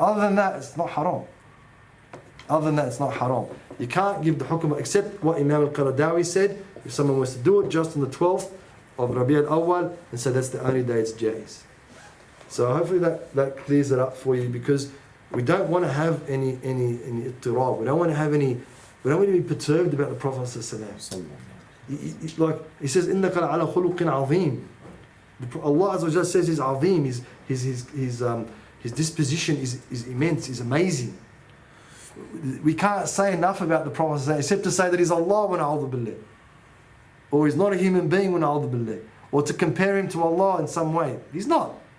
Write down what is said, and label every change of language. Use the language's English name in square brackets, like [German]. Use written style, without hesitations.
[English] Other than that, it's not haram. You can't give the hukm, except what Imam al-Qaradawi said, if someone was to do it just on the 12th of Rabi' al-Awwal, and so that's the only day it's jais. So hopefully that clears it up for you, because we don't want to have any ittirab. We don't want to be perturbed about the Prophet ﷺ. Like he says, [Arabic] إِنَّكَ لَعَلَى خُلُقٍ عَظِيمٍ. [English] Allah Azza wa Jalla says he's azim, his disposition is immense, is amazing. We can't say enough about the Prophet ﷺ, except to say that he's Allah wa na'udhu billah, or he's not a human being wa na'udhu billah, or to compare him to Allah in some way. He's not.